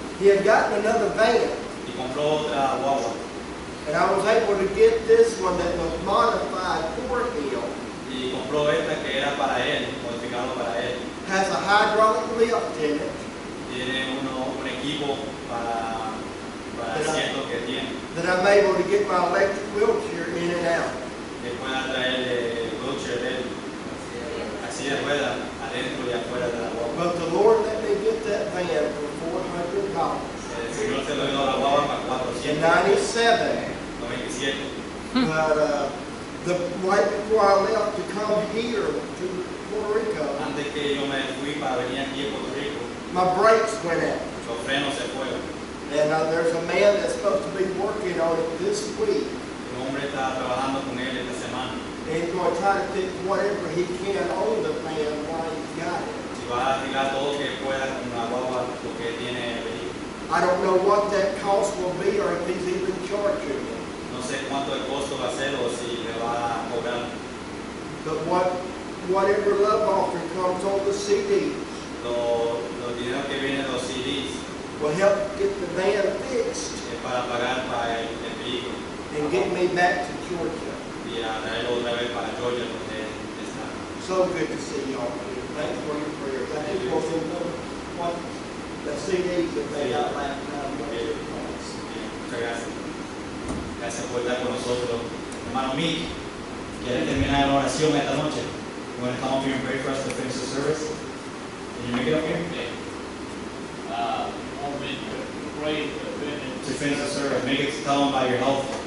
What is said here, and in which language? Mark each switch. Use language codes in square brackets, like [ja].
[en] He had gotten another van, [es] y compró otra guagua, [en] and I was able to get this one that was modified for him. [es] y compró esta que era para él, modificado para él. [en] Has a hydraulic lift in it [es] Tiene un equipo para el asiento que tiene, [en] that I'm able to get my electric wheelchair in and out. [es] que pueda traer el wheelchair de él, así de rueda, adentro y afuera de la guagua. [en] But the Lord let me get that van for $400. [es] El Señor se lo dio a la guagua para [en] In 497. 97. But right before I left to come here to Puerto Rico, [es] Antes que yo me fui para venir aquí a Puerto Rico, [en] my brakes went out. [es] los frenos se fueron. [en] And there's a man that's supposed to be working on it this week. [es] Un hombre está trabajando con él esta semana. [en] And he's going to try to fix whatever he can on the van while he's got it. [es] Si va a arreglar todo lo que pueda con la guagua, lo que tiene el vehículo. [en] I don't know what that cost will be or if he's even charging it. [es] No sé cuánto el costo va a ser o si le va a cobrar. [en] But whatever love offering comes on the CD [es] Los dineros que vienen de los CDs [en] will help get the van fixed [es] es para pagar para el vehículo [en] and get me back to Georgia. [es] y a traerlo otra vez para Georgia donde está. [en] So good to see y'all. Thanks for your prayers. I just want to know what the CDs that they got last time. [es] Bien, muchas gracias. Gracias por estar con nosotros. Hermano Mick, ¿quiere terminar la oración esta noche? [en] You want to come up here and pray for us to finish the service? Can you make it up here? Want me to pray To finish the service, make it tell them about your health.